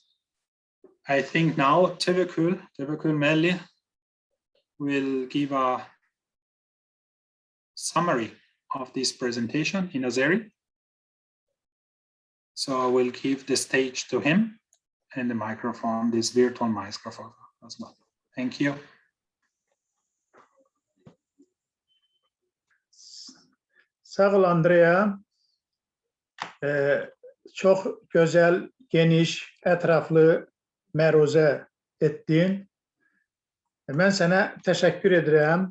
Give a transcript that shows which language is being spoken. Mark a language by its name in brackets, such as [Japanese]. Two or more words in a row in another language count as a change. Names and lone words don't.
[English] I think now Teveküll Melli will give a summary of this presentation in Azeri. So I will give the stage to him and the microphone, this virtual microphone as well. Thank you. [Azerbaijani] Sağ ol Andrea. [Turkish] Çok güzel, [Azerbaijani] geniş, etraflı məruzə etdin. Mən sənə təşəkkür edirəm.